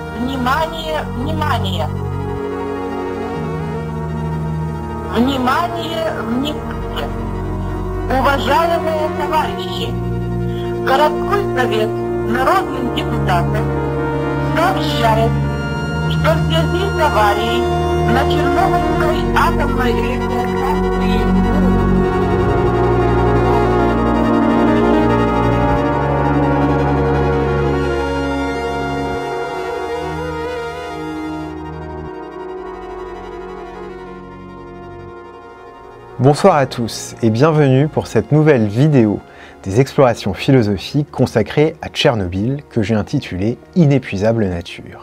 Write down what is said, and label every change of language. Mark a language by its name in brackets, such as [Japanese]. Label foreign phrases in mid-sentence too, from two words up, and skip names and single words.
[Russian] Внимание, внимание! Внимание, внимание! Уважаемые товарищи! Городской совет народных депутатов сообщает, что в связи с аварией на Чернобыльской атомной электростанции [French] Bonsoir à tous et bienvenue pour cette nouvelle vidéo des explorations philosophiques consacrées à Tchernobyl que j'ai intitulée « Inépuisable nature ».